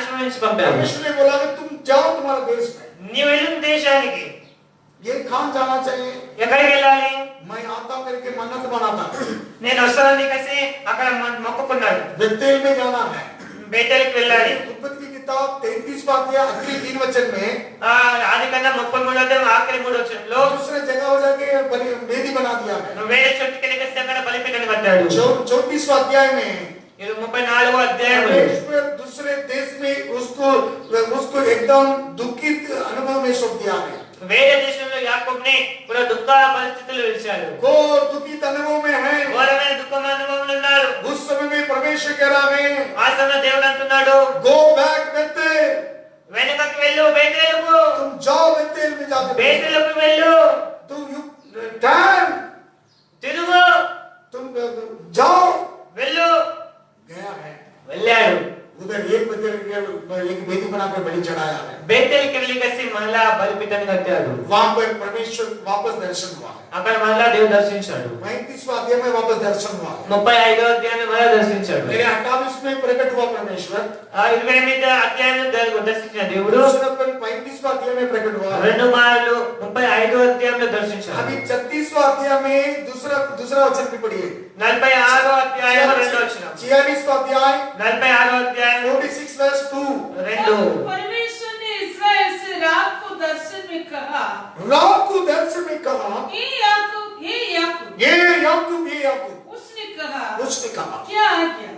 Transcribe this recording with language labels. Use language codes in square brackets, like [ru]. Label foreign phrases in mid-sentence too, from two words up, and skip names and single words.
[te] నుంచి పంపాడు. [hi] परमेश्वर ने बोला कि तुम जाओ तुम्हारे देश में। [te] నీవు వెళ్ళిన దేశానికి [hi] ये कहाँ जाना चाहिए? [te] ఎక్కడికి వెళ్ళాలి? [hi] मैं आता हूँ करके मन्नत बनाता। [te] నేను వస్తానని కలిసి అక్కడ మొక్కుకున్నాడు. [hi] बेतेल में जाना है। [te] బేతేలుకి వెళ్ళాలి. [hi] उत्पत्ति की किताब 33वां अध्याय आखिरी 3 वचन में [te] ఆదికాండం 33వ అధ్యాయం ఆఖరి 3 వచనంలో [hi] दूसरे जगह हो जाके वेदी बना दिया है। [te] వేరే చోటుకి వెళ్ళి అక్కడ బలిపీఠాన్ని కట్టాడు. [hi] 34वां अध्याय में [te] 34వ అధ్యాయం [hi] परमेश्वर दूसरे देश में उसको एकदम दुखित अनुभव में सौंप दिया है। [te] వేరే దేశంలో యాకోబుని కూడా దుఃఖ పరిస్థితుల్లో విడిచాడు. [hi] घोर दुखित अनुभव में है। [te] ఘోరమైన దుఃఖం అనుభవంలో ఉన్నాడు. [hi] उस समय में परमेश्वर कह रहा है [te] ఆ సమయంలో దేవుడు అంటున్నాడు, [en] go back Bethel. [te] వెనుకకి వెళ్ళు బేతేలుకు. [hi] तुम जाओ बेतेल में जाके [te] బేతేలుకు వెళ్ళు. [hi] तुम टर्न [te] తిరుగు. [hi] तुम जाओ। [te] వెళ్ళు. [hi] गया है [te] వెళ్ళాడు. [hi] उधर एक वेदी बनाकर बलि चढ़ाया है। [te] బేతేలుకి వెళ్ళి కలిసి మళ్ళా బలిపీఠాన్ని కట్టాడు. [hi] वहां पर परमेश्वर वापस दर्शन हुआ है। [te] అక్కడ మళ్ళా దేవుడు దర్శించాడు. [hi] 35वां अध्याय में वापस दर्शन हुआ है। [te] 35వ అధ్యాయం మళ్ళా దర్శించాడు. [hi] मेरे 28 में प्रकट हुआ परमेश्वर। [te] 28వ అధ్యాయం దర్శించిన దేవుడు [hi] 35वां अध्याय में प्रकट हुआ। [te] రెండు మార్లు 35వ అధ్యాయంలో దర్శించాడు. [hi] अभी 36वां अध्याय में दूसरा वचन भी पढ़िए। [te] 46వ అధ్యాయం రెండో వచనం. [hi] 46वां अध्याय 46వ अध्याय [en] 46 verse 2। [hi] परमेश्वर ने इस्राएल से रात को दर्शन में कहा, रात को दर्शन में कहा, हे याकूब, हे याकूब। ये याकूब, ये याकूब। उसने कहा, उसने कहा क्या आज्ञा?